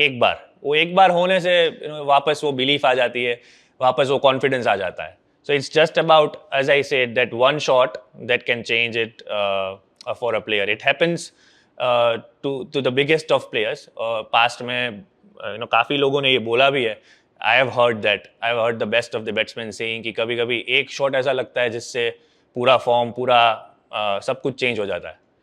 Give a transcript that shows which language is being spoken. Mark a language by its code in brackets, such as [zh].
[hi] एक बार होने से वापस वो बिलीफ आ जाती है, वापस वो कॉन्फिडेंस आ जाता है. [en] So it's just about, as I said, that one shot that can change it for a player. It happens to the biggest of players. [hi] Past में काफ़ी लोगों ने ये बोला भी है. [en] I have heard that. I have heard the best of the batsmen saying [hi] कि कभी-कभी एक शॉट ऐसा लगता है जिससे पूरा फॉर्म, पूरा सब कुछ चेंज हो जाता है.